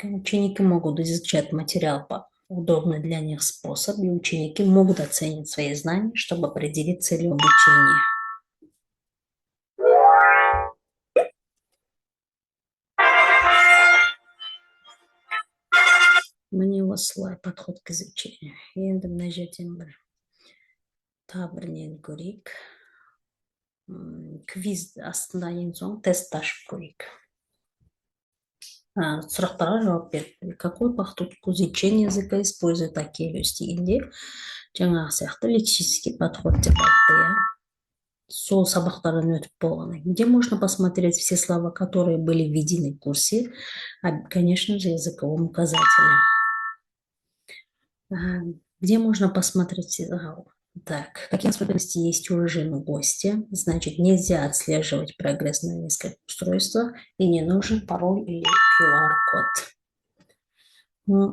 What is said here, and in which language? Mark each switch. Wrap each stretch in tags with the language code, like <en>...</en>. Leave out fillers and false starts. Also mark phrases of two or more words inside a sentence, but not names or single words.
<ru>Ученики могут изучать материал по удобный для них способ, и ученики могут оценить свои знания, чтобы определить цели обучения.</ru> <kk>Мне осылай</kk> <ru>подход к изучению.</ru> <kk>Енді мына жерден тағы бір нені көрейік. Квиз астында ең соң тест ашып көрейік. Сұрақтарға жауап беріп,</kk> <ru>какой подход к изучению языка использует Акелиус</ru> <kk>дегенде, жаңағы сияқты</kk> <ru>лексический подход</ru> <kk>деп айтты, иә. Сол сабақтардан өтіп болғаннан,</kk> <ru>где можно посмотреть все слова, которые были введены в курсе, конечно же, языковом указателе. Где можно посмотреть, так, какие особенности есть у режима гостя, значит, нельзя отслеживать прогресс на нескольких устройствах и не нужен пароль или QR-код.</ru>